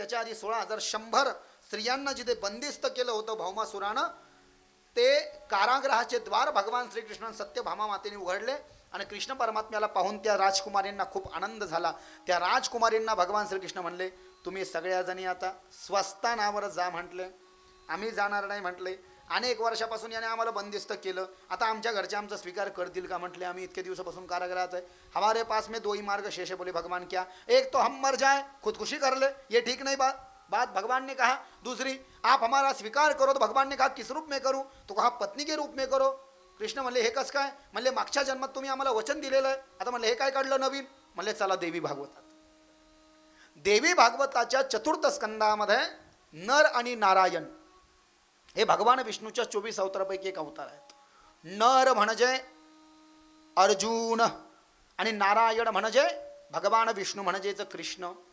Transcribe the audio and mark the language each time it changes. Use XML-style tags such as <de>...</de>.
<mr>त्याच्या आधी 16,100 स्त्रियांना जिथे बंदिस्त केलं होतं भौमासुरानं, ते कारागृहाचे द्वार भगवान श्रीकृष्ण सत्यभामा मातेने उघडले आणि कृष्ण परमात्म्याला पाहून त्या राजकुमारींना खूप आनंद झाला. त्या राजकुमारींना भगवान श्रीकृष्ण म्हणले, तुम्ही सगळ्या जणी आता स्वस्थानावर जा म्हटले, आम्ही जाणार नाही म्हटले. अनेक वर्षापासून याने आम्हाला बंदिस्त केलं, आता आमच्या घरचे आमचा स्वीकार करतील का म्हटले, आम्ही इतके दिवसापासून कारागृहात आहे.</mr> <hi>हमारे पास में दो ही मार्ग शेष है. बोले भगवान क्या? एक तो हम मर जाए, खुदकुशी कर ले, ये ठीक नहीं बात भगवान ने कहा. दूसरी, आप हमारा स्वीकार करो. तो भगवान ने कहा किस रूप में करूं? तो कहा पत्नी के रूप में करो.</hi> <mr>कृष्ण म्हणले हे कसं काय? म्हणले मागच्या जन्मात तुम्ही आम्हाला वचन दिलेलं आहे, आता म्हणले हे काय काढलं नवीन? म्हणले चला देवी भागवतात. देवी भागवताच्या 4th स्कंदामध्ये नर आणि नारायण हे भगवान विष्णूच्या 24 अवतारापैकी एक अवतार आहेत. नर म्हणजे अर्जुन आणि नारायण म्हणजे भगवान विष्णू म्हणजेच कृष्ण.</mr>